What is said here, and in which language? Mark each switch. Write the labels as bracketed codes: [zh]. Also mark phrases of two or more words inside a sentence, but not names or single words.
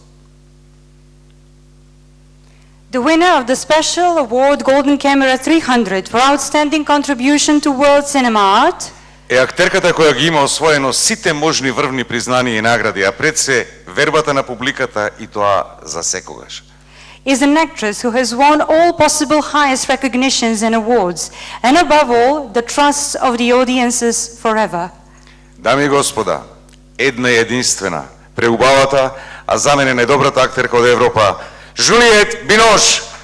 [en] The winner of the special award Golden Camera 300 for outstanding contribution to world cinema art [mk] Е актерката која ги има освоено сите можни врвни признанија и награди, а пред се вербата на публиката и тоа за секогаш. [en] is an actress who has won all possible highest recognitions and awards, and above all, the trust of the audiences forever. [mk] Дами и господа, една и единствена, преубавата, а за мене најдобрата актерка од Европа, Жулиет Бинош.